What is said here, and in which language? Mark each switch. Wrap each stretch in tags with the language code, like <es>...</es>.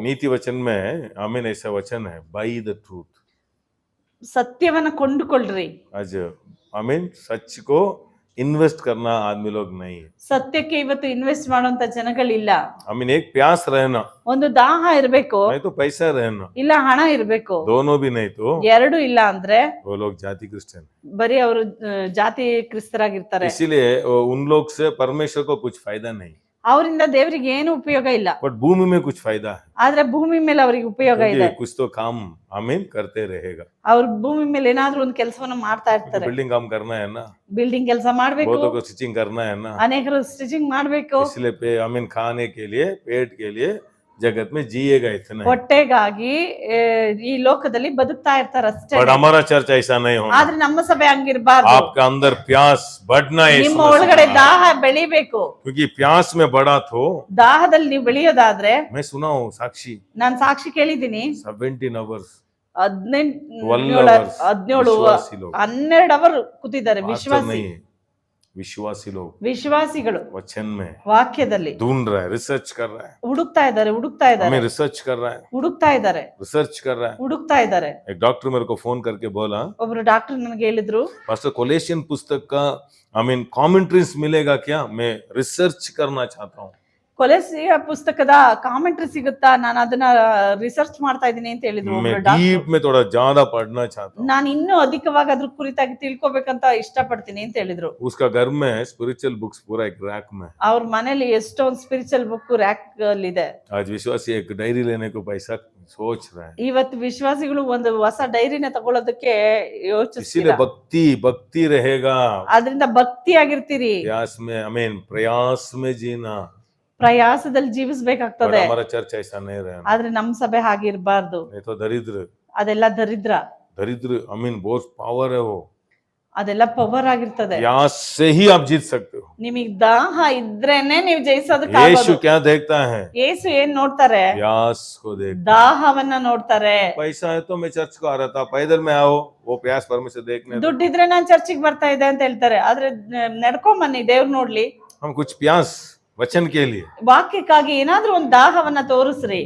<hi>नीति वचन में आमीन ऐसा वचन है,</hi> <en>buy the truth।</en> <kn>ಸತ್ಯವನ್ನ ಕೊಂಡುಕೊಳ್ರಿ.</kn> <hi>आज आमीन सच को इन्वेस्ट करना आदमी लोग नहीं है।</hi> <kn>ಸತ್ಯಕ್ಕೆ ಇವತ್ತು ಇನ್ವೆಸ್ಟ್ ಮಾಡುವಂತ ಜನಗಳಿಲ್ಲ.</kn> <hi>आमीन एक प्यास रहना,</hi> <kn>ಒಂದು ದಾಹ ಇರಬೇಕು,</kn> <hi>नहीं तो पैसा रहना,</hi> <kn>ಇಲ್ಲ ಹಣ ಇರಬೇಕು.</kn> <hi>दोनों भी नहीं तो</hi> <kn>ಎರಡು ಇಲ್ಲ ಅಂದ್ರೆ</kn> <hi>वो लोग जाति क्रिश्चियन।</hi> <kn>ಬರೀ ಅವರು ಜಾತಿ ಕ್ರಿಸ್ತರಾಗಿರ್ತಾರೆ.</kn> <hi>इसीलिए उन लोग से परमेश्वर को कुछ फायदा नहीं,</hi> <kn>ಅವರಿಂದ ದೇವರಿಗೆ ಏನು ಉಪಯೋಗ ಇಲ್ಲ.</kn> <hi>बट भूमि में कुछ फायदा है,</hi> <kn>ಆದ್ರೆ ಭೂಮಿ ಮೇಲೆ ಅವರಿಗೆ ಉಪಯೋಗ ಇದೆ.</kn> <hi>कुछ तो काम आमीन करते रहेगा।</hi> <kn>ಅವ್ರು ಭೂಮಿ ಮೇಲೆ ಏನಾದ್ರೂ ಒಂದು ಕೆಲಸವನ್ನ ಮಾಡ್ತಾ ಇರ್ತಾರೆ.</kn> <hi>बिल्डिंग काम करना है ना,</hi> <kn>ಬಿಲ್ಡಿಂಗ್ ಕೆಲಸ ಮಾಡ್ಬೇಕು,</kn> <hi>बहुतों को स्टिचिंग करना है ना,</hi> <kn>ಅನೇಕರು ಸ್ಟಿಚಿಂಗ್ ಮಾಡ್ಬೇಕು.</kn> <hi>इसलिए आमीन खाने के लिए, पेट के लिए जगत में जिएगा इतना,</hi> <kn>ಹೊಟ್ಟೆಗಾಗಿ ಈ ಲೋಕದಲ್ಲಿ ಬದುಕ್ತಾ ಇರ್ತಾರೆ ಅಷ್ಟೇ.</kn> <hi>बट हमारा चर्च ऐसा नहीं होना।</hi> <kn>ಆದ್ರೆ ನಮ್ಮ ಸಭೆ ಹಂಗಿರ್ಬಾರ್ದು.</kn> <hi>आपका अंदर प्यास बढ़ना है,</hi> <kn>ನಿಮ್ಮ ಒಳಗಡೆ ದಾಹ ಬೆಳಿಬೇಕು.</kn> <hi>क्योंकि प्यास में बढ़ा तो</hi> <kn>ದಾಹದಲ್ಲಿ ನೀವು ಬೆಳೆಯೋದಾದ್ರೆ,</kn> <hi>मैं सुना हूँ साक्षी</hi> <kn>ನಾನ್ ಸಾಕ್ಷಿ ಕೇಳಿದ್ದೀನಿ,</kn> <en>17 hours</en> <kn>12 ಅವರ್ ಕೂತಿದ್ದಾರೆ.</kn> <hi>विश्वासी लोग</hi> <kn>ವಿಶ್ವಾಸಿಗಳು</kn> <hi>वचन में</hi> <kn>ವಾಕ್ಯದಲ್ಲಿ</kn> <hi>ढूंढ रहा है, रिसर्च कर रहा है,</hi> <kn>ಹುಡುಕ್ತಾ ಇದ್ದಾರೆ,</kn> <hi>हमें रिसर्च कर रहा है,</hi> <kn>ಹುಡುಕ್ತಾ ಇದ್ದಾರೆ,</kn> <hi>रिसर्च कर रहा है।</hi> <kn>ಹುಡುಕ್ತಾ ಇದ್ದಾರೆ.</kn> <hi>एक डॉक्टर मेरे को फोन करके बोला,</hi> <kn>ಒಬ್ರು ಡಾಕ್ಟರ್ ನನಗೆ ಹೇಳಿದ್ರು,</kn> <hi>पास्टर कोलेशियन पुस्तक का कमेंट्रीज मिलेगा क्या, मैं रिसर्च करना चाहता हूँ।</hi> <kn>ಕೊಲೆಸಿಯ ಪುಸ್ತಕದ ಕಾಮೆಂಟ್ರಿ ಸಿಗುತ್ತಾ, ನಾನು ಅದನ್ನ ರಿಸರ್ಚ್ ಮಾಡ್ತಾ ಇದ್ದೀನಿ ಅಂತ ಹೇಳಿದ್ರು</kn> <hi>मैं</hi> <kn>ಒಬ್ರು ಡಾಕ್ಟರ್.</kn> <hi>डीप में थोड़ा ज्यादा पढ़ना चाहता हूँ।</hi> <kn>ನಾನು ಇನ್ನೂ ಅಧಿಕವಾಗಿ ಅದ್ರ ಕುರಿತಾಗಿ ತಿಳ್ಕೊಬೇಕಂತ ಇಷ್ಟಪಡ್ತೀನಿ ಅಂತ ಹೇಳಿದ್ರು.</kn> <hi>उसका घर में स्पिरिचुअल बुक्स पूरा एक रैक में,</hi> <kn>ಅವ್ರ ಮನೇಲಿ ಎಷ್ಟೊಂದು ಸ್ಪಿರಿಚುವಲ್ ಬುಕ್ ರ್ಯಾಕ್ ಅಲ್ಲಿ ಇದೆ.</kn> <hi>आज विश्वासी एक डायरी लेने को पैसा सोच रहा है,</hi> <kn>ಇವತ್ತು ವಿಶ್ವಾಸಿಗಳು ಒಂದು ಹೊಸ ಡೈರಿನ ತಗೊಳ್ಳೋದಕ್ಕೆ ಯೋಚಿಸ್ತಿಲ್ಲ.</kn> <hi>इसीलिए भक्ति रहेगा,</hi> <kn>ಆದ್ರಿಂದ ಭಕ್ತಿ ಆಗಿರ್ತೀರಿ.</kn> <hi>प्रयास में जीना,</hi> <kn>ಪ್ರಯಾಸದಲ್ಲಿ ಜೀವಿಸ್ಬೇಕಾಗ್ತದೆ.</kn> <hi>हमारा चर्च ऐसा नहीं रहना,</hi> <kn>ಆದ್ರೆ ನಮ್ ಸಭೆ ಹಾಗಿರ್ಬಾರ್ದು.</kn> <hi>नहीं तो दरिद्र</hi> <kn>ಅದೆಲ್ಲ ದರಿದ್ರ,</kn> <hi>बहुत पावर है वो,</hi> <kn>ಅದೆಲ್ಲ ಪವರ್ ಆಗಿರ್ತದೆ.</kn> <hi>प्यास से ही आप जीत सकते हो।</hi> <kn>ನಿಮಗ್ ದಾಹ ಇದ್ರೇನೆ ನೀವು</kn> <hi>यीशु</hi> <kn>ಜಯಿಸೋದಕ್ಕಾಗೋದು.</kn> <hi>क्या देखता है,</hi> <kn>ಯೇಸು ಏನ್ ನೋಡ್ತಾರೆ?</kn> <hi>प्यास को देखता है।</hi> <kn>ದಾಹವನ್ನ ನೋಡ್ತಾರೆ.</kn> <hi>पैसा है तो मैं चर्च को आ रहा था, पैदल में आओ, वो प्यास परमेश्वर देखने दो।</hi> <kn>ದುಡ್ಡಿದ್ರೆ ನಾನ್ ಚರ್ಚಿಗೆ ಬರ್ತಾ ಇದ್ದೆ ಅಂತ ಹೇಳ್ತಾರೆ. ಆದ್ರೆ ನಡ್ಕೊಂಡ್ ಬನ್ನಿ, ದೇವ್ರು ನೋಡ್ಲಿ.</kn> <hi>हम कुछ प्यास वचन के लिए,</hi> <kn>ವಾಕ್ಯಕ್ಕಾಗಿ ಏನಾದ್ರೂ ಒಂದು ದಾಹವನ್ನ ತೋರಿಸ್ರಿ.</kn>